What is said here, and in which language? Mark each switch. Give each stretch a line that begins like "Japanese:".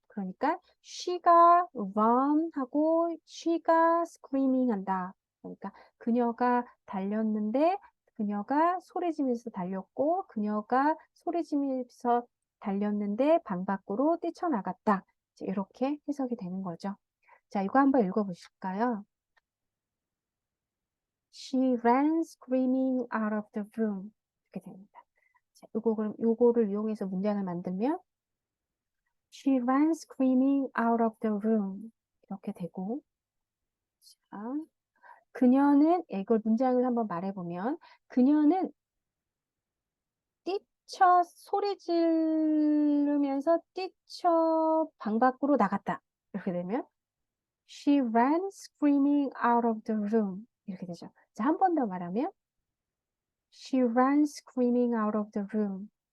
Korean: 그러니까 she가 run 하고 she가 screaming 한다. 그러니까 그녀가 달렸는데 그녀가 소리지면서 달렸고 그녀가 소리지면서 달렸는데 방 밖으로 뛰쳐나갔다. 이렇게 해석이 되는 거죠. 자, 이거 한번 읽어보실까요?
English: She ran screaming out of the room.
Korean: 이렇게 됩니다. 자, 그럼 요거를 이용해서 문장을 만들면
English: She ran screaming out of the room.
Korean: 이렇게 되고 자, 그녀는 이걸 문장을 한번 말해보면 그녀는 소리 지르면서 뛰쳐 방 밖으로 나갔다. 이렇게 되면
English: She ran screaming out of the room.
Korean: 이렇게 되죠. 자, 한 번 더 말하면
English: She ran screaming out of the room.